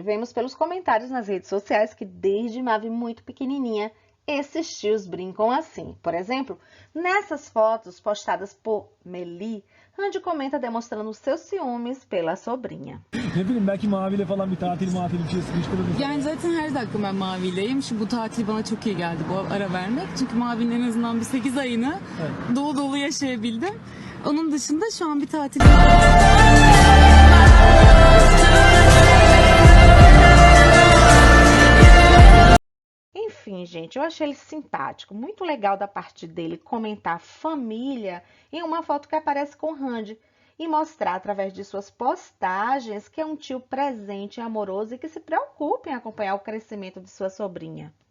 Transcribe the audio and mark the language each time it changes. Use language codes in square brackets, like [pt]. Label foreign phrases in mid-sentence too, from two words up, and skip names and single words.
[pt] Vemos pelos comentários nas redes sociais que desde Mavi muito pequenininha, esses tios brincam assim. Por exemplo, nessas fotos postadas por Meli, Randy comenta demonstrando seus ciúmes pela sobrinha. [tr] Ne bileyim belki Mavi'yle falan bir tatil bir şey sıkıştırırız. Yani zaten her dakika ben Mavi'yleyim. Bu tatil bana çok iyi geldi bu ara vermek. Çünkü Mavi'nin en azından bir 8 ayını dolu dolu yaşayabildim. Onun dışında şu an bir tatil... [pt] Enfim, gente, eu achei ele simpático, muito legal da parte dele comentar família em uma foto que aparece com Randy e mostrar através de suas postagens que é um tio presente e amoroso e que se preocupa em acompanhar o crescimento de sua sobrinha.